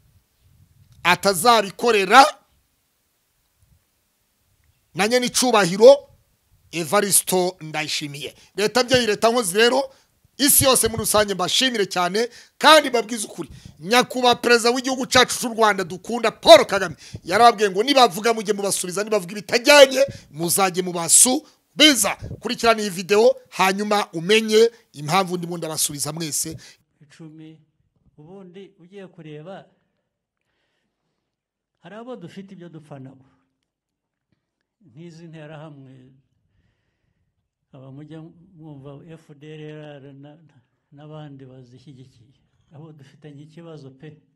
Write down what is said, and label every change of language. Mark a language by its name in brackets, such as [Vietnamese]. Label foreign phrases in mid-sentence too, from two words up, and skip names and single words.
[Kinyarwanda] atazabikorera nanye ni cubahiro Evaristo Ndayishimiye leta nkozi rero isi yose muri rusange mbashimire cyane kandi babwiza ukuri nyakuba perezida w'igihugu cyacu cy'u Rwanda dukunda Paul Kagame yarababwiye ngo nibavuga mujye mubasubiza nibavuga ibitajyanye muzajye biza kurikirana iyi video hanyuma umenye impamvu ndimo ndabasubiza mwese 10 ubundi ugiye kureba hari abo dufite ibyo dupfanabo nk'izi nterahamwe abamujya mwumva FDLR n'abandi bazishyigikiye abo dufitanye ikibazo pe